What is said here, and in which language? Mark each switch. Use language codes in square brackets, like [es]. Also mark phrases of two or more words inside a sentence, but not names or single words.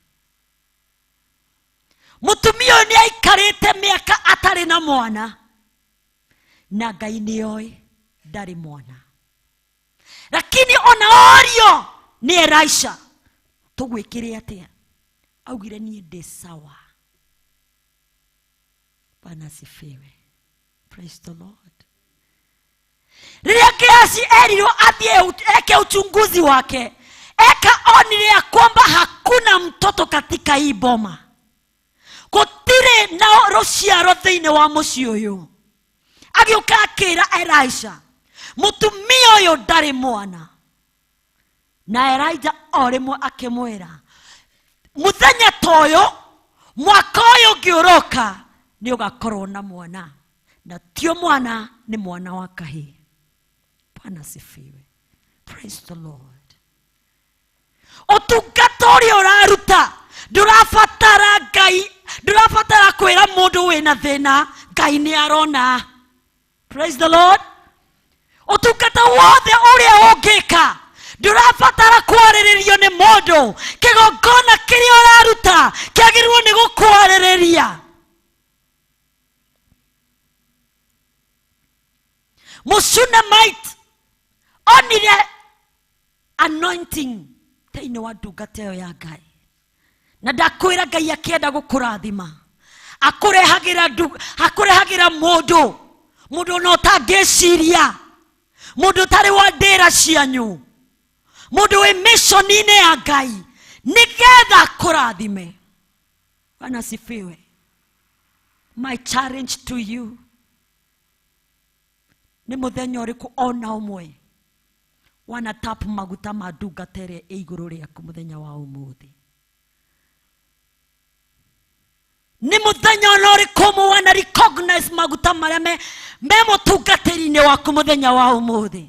[ki] Mũtumia ũyũ nĩ aikarĩte mĩaka atarĩ na mwana, na Ngai nĩoĩ ndarĩ mwana. Lakini ona orio nĩ Elisha, tũgwĩkĩre atĩa? Augire niĩ ndĩ sawa. [sw] Bwana asifiwe. [en] Praise the Lord. [ki] Rĩrĩa Gehazi erirwo athiĩ eke [sw] uchunguzi wake, onire ya kwamba hakuna mtoto katika hii boma, [ki] gũtirĩ na rũciaro thĩinĩ wa mũciĩ ũyũ. Agĩũka akĩra Elisha, mũtumia ũyũ ndarĩ mwana. Na Elijah o rĩmwe akĩmwĩra, mũthenya ta ũyũ, mwaka ũyũ ũngĩũroka, nĩ ũgakorwo na mwana, na tio mwana, nĩ mwana wa kahĩĩ. [sw] Bwana asifiwe. [en] Praise the Lord. [ki] Ũtungata ũrĩa ũraruta ndũrabatara Ngai, ndũrabatara kwĩra mũndũ wĩna thĩna, Ngai nĩ arona. Praise the Lord. Ũtungata wothe ũrĩa ũngĩka ndurabatara kwarĩrĩrio nĩ mũndũ. Kĩgongona kĩrĩa ũraruta kĩagĩrĩirwo nĩ gũkwarĩrĩria. Mũshunamite onire anointing thĩinĩ wa ndungata ĩyo ya Ngai, na ndakwĩra Ngai akĩenda gũkũrathima akũrehagĩra mũndũ no ũtangĩciria, mũndũ ũtarĩ wa ndĩra cianyu, mũndũ wĩ mission-inĩ ya Ngai nĩgetha akũrathime. [sw] Bwana asifiwe. [en] My challenge to you, [ki] nĩ mũthenya ũrĩkũ ona ũmwe wana tap maguta ma ndungata ĩrĩa ĩ igũrũ rĩaku mũthenya wa ũmũthĩ? Nĩ mũthenya ona ũrĩkũ ũmwe wana recognize maguta marĩa me mũtungatĩri-inĩ waku mũthenya wa ũmũthĩ?